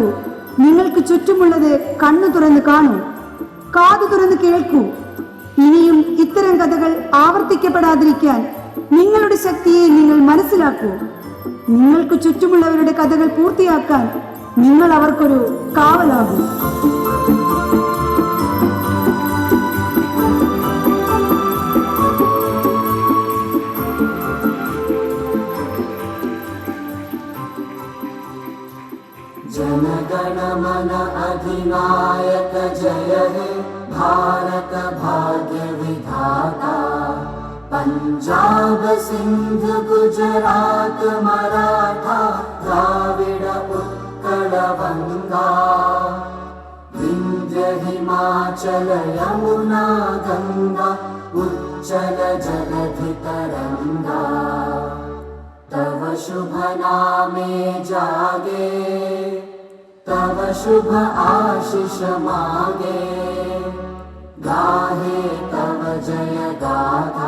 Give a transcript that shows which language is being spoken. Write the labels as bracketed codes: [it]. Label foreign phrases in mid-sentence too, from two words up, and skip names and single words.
[ml] നിങ്ങൾക്ക് ചുറ്റുമുള്ളത് കണ്ണു തുറന്ന് കാണൂ, കാതു തുറന്ന് കേൾക്കൂ. ഇനിയും ഇത്തരം കഥകൾ ആവർത്തിക്കപ്പെടാതിരിക്കാൻ നിങ്ങളുടെ ശക്തിയെ നിങ്ങൾ മനസ്സിലാക്കൂ. നിങ്ങൾക്ക് ചുറ്റുമുള്ളവരുടെ കഥകൾ പൂർത്തിയാക്കാൻ നിങ്ങൾ അവർക്കൊരു കാവലാകൂ. [bn] জনগণ মন অধিনায়ক জয় হে ভারত ভাগ্য বিধাতা. পঞ্জাব সিন্ধ গুজরাট মারাঠা দ্রাবিড় উৎকল গঙ্গা. বিন্ধ্য হিমাচল যমুনা গঙ্গা উচ্চল জলধি তরঙ্গা. তব শুভ নামে জাগে, তব শুভ আশিস মাগে. গাহে তব জয় গাথা.